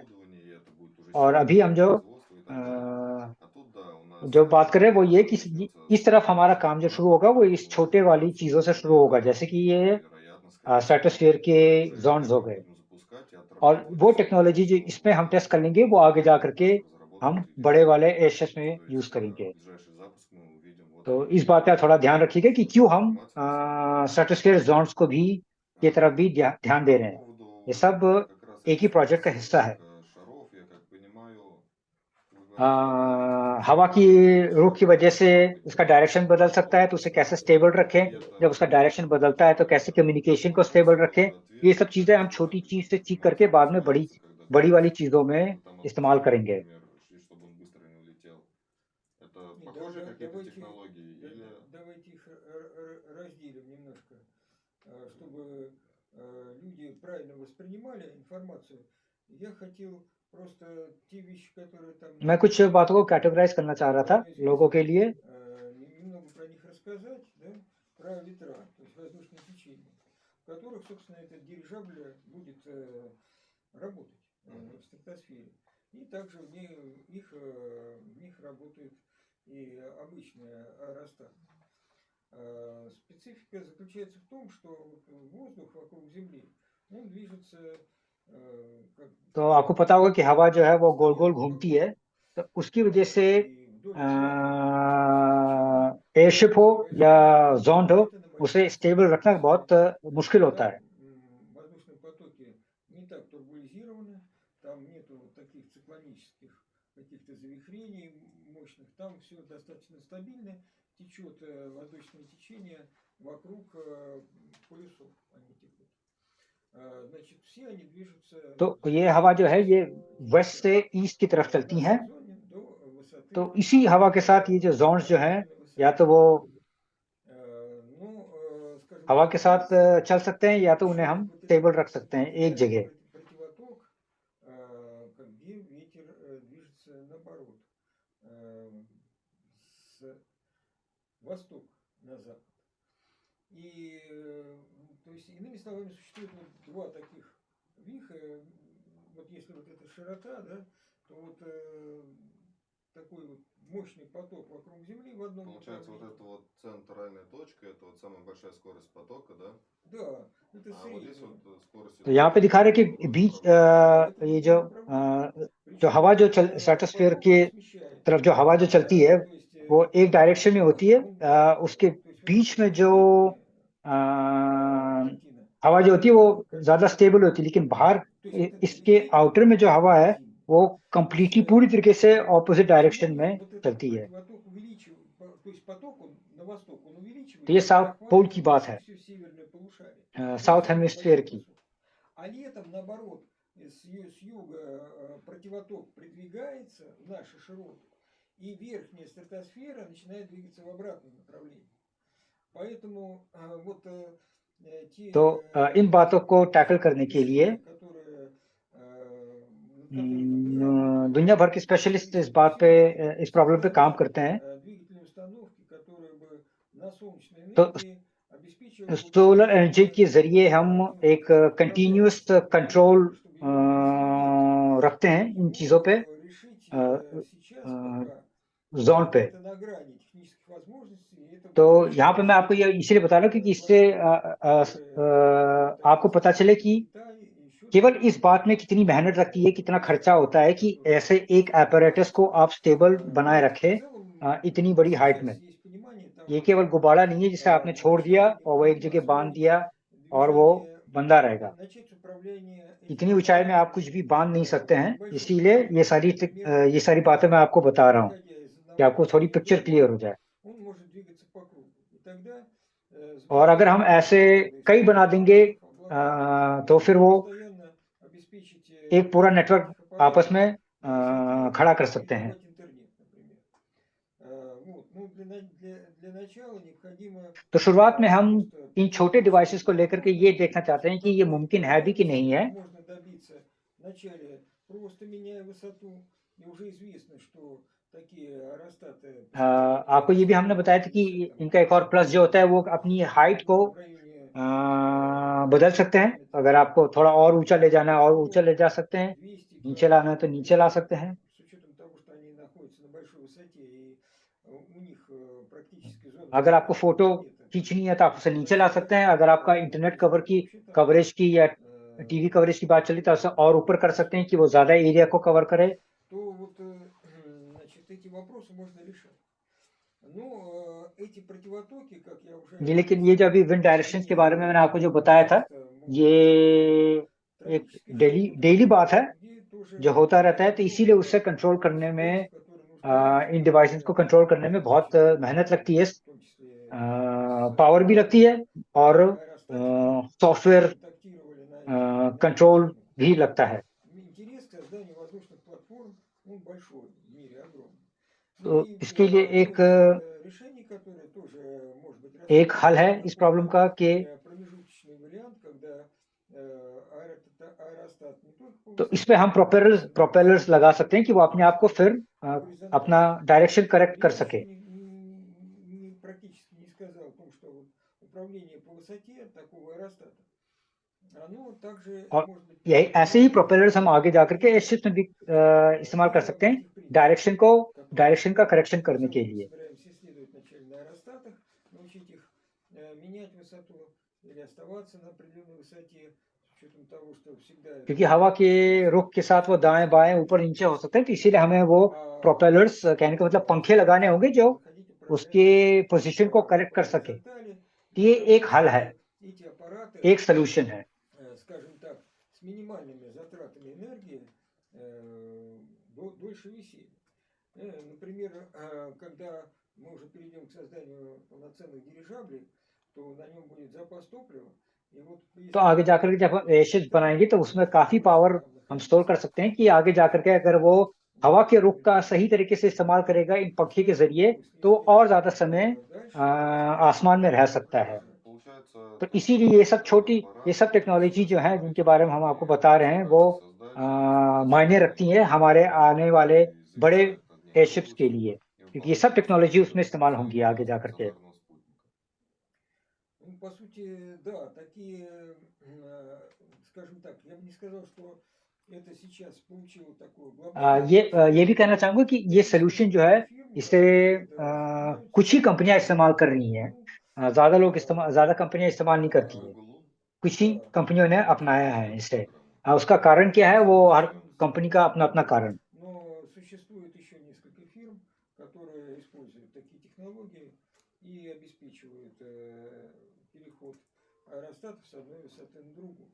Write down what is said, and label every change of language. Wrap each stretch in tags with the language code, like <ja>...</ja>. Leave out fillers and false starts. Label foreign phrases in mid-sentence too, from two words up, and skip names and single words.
<hi>और अभी हम जो बात कर रहे हैं वो ये कि इस तरफ हमारा काम जो शुरू होगा वो इस छोटे वाली चीज़ों से शुरू होगा, जैसे कि ये स्ट्रेटोस्फीयर के जोन्स हो गए। और वो टेक्नोलॉजी जो इसमें हम टेस्ट कर लेंगे वो आगे जा करके हम</hi> <ru>работают или</ru> <hi>बड़े</hi> <ru>нет.</ru> <hi>वाले एशियस में</hi> <ru>То</ru> <hi>यूज</hi> <ru>есть</ru> <hi>करेंगे।</hi> <ru>ближайший запуск мы увидим вот</ru> <hi>तो</hi> <ru>именно</ru> <hi>इस बात का थोड़ा ध्यान रखिएगा कि क्यों हम</hi> <ru>информация на самом деле.</ru> <en>stratosphere zones</en> <hi>को भी की तरफ भी ध्यान दे</hi> <ru>По</ru> <hi>रहे हैं। ये</hi> <ru>поводу</ru> <hi>सब</hi> <ru>как раз</ru> <hi>एक ही</hi> <ru>этих</ru> <hi>प्रोजेक्ट का हिस्सा है।</hi> <ru>шаров, я как понимаю, вы говорите, когда летите в</ru> <hi>हवा की</hi> <ru>высоту,</ru> <hi>रुख की</hi> <ru>значит,</ru> <hi>वजह से उसका</hi> <ru>определенный</ru> <hi>डायरेक्शन बदल सकता है, तो उसे कैसे स्टेबल रखें। जब उसका डायरेक्शन बदलता है तो कैसे कम्युनिकेशन को स्टेबल रखें।</hi> <ru>происходит</ru> <hi>ये</hi> <ru>ответ</ru> <hi>सब चीजें हम छोटी</hi> <ru>вертолета,</ru> <hi>चीज</hi> <ru>как</ru> <hi>से</hi> <ru>вы</ru> <hi>सीख करके</hi> <ru>понимаете,</ru> <hi>बाद में बड़ी</hi> <ru>опускается, когда</ru> <hi>बड़ी वाली</hi> <ru>крутится,</ru> <hi>चीजों में</hi> <ru>чтобы там</ru> <hi>इस्तेमाल</hi> <ru>отпустить,</ru> <hi>करेंगे।</hi> <ru>например, и чтобы он быстро не улетел. Это Не, похожие какие-то давайте, технологии или... давайте их разделим немножко, чтобы люди правильно воспринимали информацию. Я хотел просто те вещи, которые там</ru> <hi>मैं कुछ बातों को कैटेगराइज करना चाह रहा था</hi> <ru>давно</ru> <hi>लोगों के</hi> <ru>известны,</ru> <hi>लिए।</hi> <ru>немного про них рассказать, да, про ветра, то есть воздушные течения, в которых, собственно, этот дирижабль будет работать в стратосфере. И также в них работает и обычный аэростат. Специфика заключается в том, что воздух вокруг Земли, он движется как</ru> <hi>तो आपको पता होगा कि हवा जो है वो गोल गोल</hi> <ru>постоянно</ru> <hi>घूमती</hi> <ru>вокруг,</ru> <hi>है, तो उसकी वजह से</hi> <ru>и вдоль экватора сейчас</ru> <hi>एयरशिप हो या</hi> <ru>происходит движение</ru> <hi>जोंड हो,</hi> <ru>где-то на</ru> <hi>उसे</hi> <ru>большой</ru> <hi>स्टेबल</hi> <ru>высоте.</ru> <hi>रखना</hi> <ru>То есть</ru> <hi>बहुत मुश्किल होता</hi> <ru>там</ru> <hi>है।</hi> <ru>воздушные потоки не так турбулизированы, там нету вот таких циклонических каких-то завихрений мощных, там все достаточно стабильно, течет воздушное течение вокруг полюсов, они текут. Значит, все они движутся</ru> <hi>तो</hi> <ru>в</ru> <hi>ये हवा जो है ये</hi> <ru>этих</ru> <hi>वेस्ट से</hi> <ru>ветрах</ru> <hi>ईस्ट की तरफ</hi> <ru>в</ru> <hi>चलती</hi> <ru>одном</ru> <hi>हैं।</hi> <ru>сезоне до</ru> <hi>तो</hi> <ru>высоты</ru> <hi>इसी हवा के साथ ये जो जोन्स जो हैं,</hi> <ru>определенной</ru> <hi>या</hi> <ru>высоты.</ru> <hi>तो वो</hi> <ru>Ну, скажем</ru> <hi>हवा</hi> <ru>так,</ru> <hi>के साथ</hi> <ru>есть</ru> <hi>चल सकते हैं, या तो उन्हें</hi> <ru>еще</ru> <hi>हम</hi> <ru>вот</ru> <hi>स्टेबल</hi> <ru>этот</ru> <hi>रख सकते हैं एक</hi> <ru>специальный</ru> <hi>जगह।</hi> <ru>противоток, где ветер движется наоборот, с востока на запад. И, то есть, иными словами, существует вот два таких виха. Вот если вот эта широта, да, то вот такой вот мощный поток вокруг Земли в одном Получается, вот направлении. эта вот центральная точка, это вот самая большая скорость потока, да? Да, это А вот здесь средняя. вот скорость</ru> <hi>तो यहाँ</hi> <ru>идут</ru> <hi>पे दिखा रहे</hi> <ru>в</ru> <hi>कि</hi> <ru>другое</ru> <hi>बीच</hi> <ru>направление. Да, это в</ru> <hi>ये</hi> <ru>другом направлении.</ru> <hi>जो</hi> <ru>Причем</ru> <hi>हवा जो स्ट्रेटोस्फीयर</hi> <ru>поток</ru> <hi>के</hi> <ru>он смещается.</ru> <hi>तरफ जो हवा जो चलती है,</hi> <ru>То есть</ru> <hi>वो एक डायरेक्शन में होती है।</hi> <ru>он,</ru> <hi>उसके</hi> <ru>то есть вот</ru> <hi>बीच</hi> <ru>эта</ru> <hi>में</hi> <ru>вот</ru> <hi>जो</hi> <ru>средняя картина,</ru> <hi>हवा जो होती है वो ज्यादा</hi> <ru>картина,</ru> <hi>स्टेबल होती है, लेकिन बाहर</hi> <ru>то есть вот эта</ru> <hi>इसके</hi> <ru>средняя</ru> <hi>आउटर में जो हवा है</hi> <ru>картина.</ru> <hi>वो</hi> <ru>То есть</ru> <hi>कंप्लीटली पूरी तरीके से</hi> <en>opposite direction</en> <ru>зимой</ru> <hi>में</hi> <ru>вот этот</ru> <hi>चलती है।</hi> <ru>противоток увеличивает, то есть поток он на восток, он</ru> <hi>तो ये</hi> <ru>увеличивается и</ru> <hi>साउथ पोल की</hi> <ru>захватывает</ru> <hi>बात</hi> <ru>почти</ru> <hi>है,</hi> <ru>все северное полушарие.</ru> <hi>साउथ</hi> <ru>Самый</ru> <hi>हेमिस्फीयर</hi> <ru>большой</ru> <hi>की।</hi> <ru>кусок. А летом, наоборот, с юга противоток придвигается в наши широты, и верхняя стратосфера начинает двигаться в обратном направлении. Поэтому вот</ru> <hi>तो</hi> <ru>те</ru> <hi>इन बातों को टैकल करने के लिए</hi> <ru>решения, которые, над которыми вы работаете,</ru> <hi>दुनिया भर के</hi> <ru>то есть</ru> <hi>स्पेशलिस्ट इस बात पे,</hi> <ru>специфические</ru> <hi>इस प्रॉब्लम पे काम</hi> <ru>создание</ru> <hi>करते हैं।</hi> <ru>двигательной установки, которая бы на солнечной</ru> <hi>तो</hi> <ru>энергии обеспечивала бы</ru> <hi>सोलर एनर्जी के</hi> <ru>постоянное</ru> <hi>जरिए हम एक</hi> <en>continuous control</en> <ru>управляемость, чтобы двигались эти ветры.</ru> <hi>रखते हैं इन</hi> <ru>Его</ru> <hi>चीजों पे,</hi> <ru>решить сейчас пока</ru> <hi>जोन पे।</hi> <ru>это на грани технических возможностей, и это</ru> <hi>तो</hi> <ru>будет</ru> <hi>यहाँ पे मैं आपको ये इसीलिए बता रहा हूँ क्योंकि इससे</hi> <ru>вложения, которые</ru> <hi>आपको</hi> <ru>тратятся</ru> <hi>पता चले</hi> <ru>в</ru> <hi>कि</hi> <ru>Китае и еще</ru> <hi>केवल</hi> <ru>другие</ru> <hi>इस बात में</hi> <ru>страны.</ru> <hi>कितनी मेहनत लगती है, कितना खर्चा</hi> <ru>Страны,</ru> <hi>होता है कि</hi> <ru>которые</ru> <hi>ऐसे एक apparatus को</hi> <ru>согласятся.</ru> <hi>आप स्टेबल बनाए</hi> <ru>Вот. В</ru> <hi>रखें</hi> <ru>целом</ru> <hi>इतनी बड़ी हाइट</hi> <ru>сейчас</ru> <hi>में।</hi> <ru>есть понимание</ru> <hi>ये</hi> <ru>того,</ru> <hi>केवल</hi> <ru>что</ru> <hi>गुब्बारा नहीं है जिसे आपने छोड़ दिया</hi> <ru>вначале</ru> <hi>और वो एक</hi> <ru>необходимо</ru> <hi>जगह बांध</hi> <ru>освоить</ru> <hi>दिया और वो</hi> <ru>движение,</ru> <hi>बंधा रहेगा।</hi> <ru>начать управление</ru> <hi>इतनी</hi> <ru>этим</ru> <hi>ऊंचाई में आप</hi> <ru>аппаратом</ru> <hi>कुछ भी बांध नहीं सकते हैं,</hi> <ru>небольшой</ru> <hi>इसीलिए</hi> <ru>скоростью, например,</ru> <hi>ये सारी बातें मैं आपको बता रहा हूँ</hi> <ru>переходя из</ru> <hi>कि</hi> <ru>одного</ru> <hi>आपको थोड़ी</hi> <ru>направления в</ru> <en>picture clear</en> <ru>другое, हो जाए। он может двигаться по кругу. И тогда</ru> <hi>और अगर</hi> <ru>сборка</ru> <hi>हम ऐसे</hi> <ru>энергии</ru> <hi>कई बना</hi> <ru>из</ru> <hi>देंगे</hi> <ru>облаков</ru> <hi>तो फिर</hi> <ru>позволяет</ru> <hi>वो</hi> <ru>постоянно обеспечить</ru> <hi>एक पूरा</hi> <ru>движение</ru> <hi>नेटवर्क</hi> <ru>этих</ru> <hi>आपस</hi> <ru>аппаратов</ru> <hi>में</hi> <ru>сети</ru> <hi>खड़ा कर</hi> <ru>и</ru> <hi>सकते हैं।</hi> <ru>давать интернет, например. Вот. Ну, для начала необходимо</ru> <hi>तो शुरुआत में हम</hi> <ru>просто</ru> <hi>इन छोटे</hi> <ru>прикинуть</ru> <hi>डिवाइसेस</hi> <ru>себе</ru> <hi>को लेकर के ये</hi> <ru>возможно,</ru> <hi>देखना चाहते हैं कि ये</hi> <ru>какой</ru> <hi>मुमकिन है भी कि नहीं</hi> <ru>дальности</ru> <hi>है।</hi> <ru>можно добиться вначале, просто меняя высоту. И уже известно, что такие аэростаты постоянно</ru> <hi>आपको ये भी हमने बताया था कि इनका एक और प्लस जो होता है वो अपनी हाइट को</hi> <ru>в районе</ru> <hi>बदल सकते हैं।</hi> <ru>километров</ru> <hi>अगर आपको थोड़ा और ऊंचा ले जाना है और ऊंचा</hi> <ru>100,</ru> <hi>ले जा सकते हैं,</hi> <ru>200</ru> <hi>नीचे लाना है</hi> <ru>километров</ru> <hi>तो</hi> <ru>в</ru> <hi>नीचे ला</hi> <ru>высоту,</ru> <hi>सकते हैं।</hi> <ru>с учетом того, что они находятся на большой высоте, и у них практически зона</ru> <hi>अगर आपको</hi> <ru>поражения</ru> <hi>फोटो</hi> <ru>планеты</ru> <hi>खींचनी है तो आप उसे नीचे ला सकते</hi> <ru>достигает</ru> <hi>हैं। अगर आपका</hi> <en>internet cover</en> <hi>की</hi> <ru>вообще там</ru> <hi>कवरेज की या</hi> <en>TV coverage</en> <hi>की बात चली तो उसे और ऊपर कर सकते हैं कि वो ज्यादा एरिया को कवर करे।</hi> <ru>то вот эти вопросы можно решать. Но эти противотоки, как я уже</ru> <hi>ये लेकिन ये जो अभी</hi> <en>wind directions</en> <hi>के बारे में मैंने आपको जो बताया था, ये एक डेली बात है जो होता रहता है, तो इसीलिए उससे कंट्रोल करने में, इन डिवाइसेस को कंट्रोल करने में बहुत मेहनत लगती है, पावर भी लगती है और</hi> <en>software control</en> <hi>भी लगता है।</hi> <ru>интерес к созданию воздушных платформ, он большой в мире, огромный.</ru> <hi>तो</hi> <ru>Ну и</ru> <hi>इसके लिए</hi> <ru>одно</ru> <hi>एक</hi> <ru>из решений, которое тоже может быть</ru> <hi>एक हल है इस प्रॉब्लम का कि</hi> <ru>промежуточный вариант, когда аэростат не только</ru> <hi>तो इस पे हम प्रोपेलर्स लगा सकते हैं कि वो अपने आप को फिर अपना</hi> <en>direction correct</en> <hi>कर सके।</hi> <ru>практически не сказал о том, что вот управление по высоте такого аэростата, оно также</ru> <hi>और</hi> <ru>может быть</ru> <hi>यही ऐसे ही प्रोपेलर्स हम आगे जाकर के एयरशिप्स में भी इस्तेमाल कर सकते हैं डायरेक्शन का करेक्शन करने के लिए।</hi> <ru>собираемся исследовать вначале на аэростатах, научить их менять высоту или оставаться на определенной высоте, с учетом того, что всегда</ru> <hi>क्योंकि हवा के रुख के साथ वो दाएं बाएं ऊपर नीचे हो सकते हैं, तो इसीलिए हमें वो प्रोपेलर्स, कहने का मतलब पंखे लगाने होंगे जो उसके पोजीशन को करेक्ट कर सके। ये एक हल है, एक सोल्यूशन है।</hi> <ru>скажем так, с минимальными затратами энергии дольше висели. Например, когда мы уже перейдем к созданию полноценных дирижаблей, то на нем будет запас топлива. И вот,</ru> <hi>तो आगे जाकर के जब हम एयरशिप्स बनाएंगे तो उसमें काफी पावर हम स्टोर कर सकते हैं कि आगे जाकर के अगर वो हवा के रुख का सही तरीके से इस्तेमाल करेगा इन पंखे के जरिए, तो और ज्यादा समय आसमान में रह सकता है। तो इसीलिए ये सब टेक्नोलॉजी जो है जिनके बारे में हम आपको बता रहे हैं, वो मायने रखती हैं हमारे आने वाले बड़े एयरशिप्स के लिए, क्योंकि ये सब टेक्नोलॉजी उसमें इस्तेमाल होंगी आगे जाकर के।</hi> <ru>Ну, по сути, да, такие, скажем так, я бы не сказал, что это сейчас получило такое глобальное...</ru> <hi>ये भी कहना चाहूंगा कि ये सोल्यूशन जो है, इसे कुछ ही कंपनियां इस्तेमाल कर रही हैं, ज्यादा कंपनियां इस्तेमाल नहीं करती है, कुछ ही कंपनियों ने अपनाया है इसे। उसका कारण क्या है, वो हर कंपनी का अपना अपना कारण।</hi> <ru>Но существует еще несколько фирм, которые используют такие технологии и обеспечивают переход аэростатов с одной высоты на другую.</ru>